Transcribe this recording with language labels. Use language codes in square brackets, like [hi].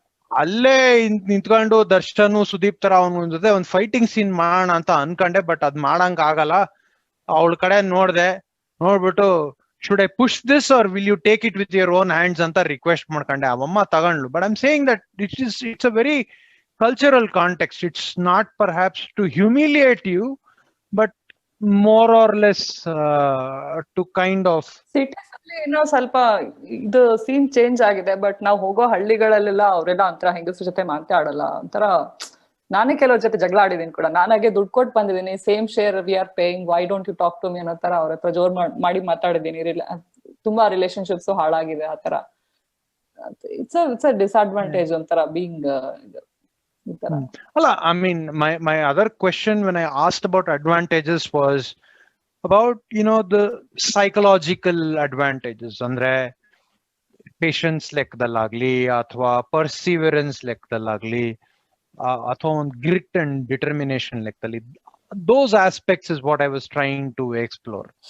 [kn] ಅಲ್ಲೇ ನಿಂತ್ಕೊಂಡು ದರ್ಶನ್ ಸುದೀಪ್ ತರ ಅವನ ಜೊತೆ ಒಂದ್ ಫೈಟಿಂಗ್ ಸೀನ್ ಮಾಡೋಣ ಅಂತ ಅನ್ಕೊಂಡೆ, ಬಟ್ ಅದ್ ಮಾಡಂಗ್ ಆಗಲ್ಲ. ಅವಳ ಕಡೆ ನೋಡ್ಬಿಟ್ಟು [en] should I push this or will you take it with your own hands [kn] ಅಂತ ರಿಕ್ವೆಸ್ಟ್ ಮಾಡ್ಕೊಂಡೆ. ಅವಮ್ಮ ತಗೊಂಡ್ಲು. [en] But I am saying that it's a very cultural context. It's not perhaps to humiliate you, but more or less to kind of [kn] cities ಅಲ್ಲಿ ಏನೋ ಸ್ವಲ್ಪ ಇದು scene change ಆಗಿದೆ. But ನಾವು ಹೋಗೋ ಹಳ್ಳಿಗಳಲ್ಲೆಲ್ಲ ಅವರೆಲ್ಲ ಒಂಥರ ಹೆಂಗಸ್ರ ಜೊತೆ ಮಾತಾಡಲ್ಲ. ಒಂಥರ ನಾನೇ ಕೆಲವ್ರ ಜೊತೆ ಜಗಳ ಆಡಿದೀನಿ ಕೂಡ. ನಾನಾಗೆ ದುಡ್ಡು ಕೊಟ್ಟು ಬಂದಿದ್ದೀನಿ, [en] same share we are paying, why don't you talk to me [kn] ಅನ್ನೋ ತರ ಅವ್ರ ಹತ್ರ ಜೋರ್ ಮಾಡಿ ಮಾತಾಡಿದೀನಿ. ತುಂಬಾ ರಿಲೇಶನ್ಶಿಪ್ಸ್ ಹಾಳಾಗಿದೆ ಆ ತರ. [en] it's a disadvantage [kn] ಒಂಥರ ಬೀಯಿಂಗ್ ಈ ತರ. [en] Well, I mean, my other question when I asked about advantages was about, the psychological advantages. [kn] Andre, patience ಲೆಕ್ಕದಲ್ಲಾಗ್ಲಿ ಅಥವಾ ಪರ್ಸಿವರೆನ್ಸ್ ಲೆಕ್ಕದಲ್ಲಾಗ್ಲಿ ಅಥವಾ ಒಂದು ಗ್ರಿಟ್ ಅಂಡ್ ಡಿಟರ್ಮಿನೇಷನ್ ಲೆಕ್ಕದಲ್ಲಿ, [en] those aspects is what I was trying to explore.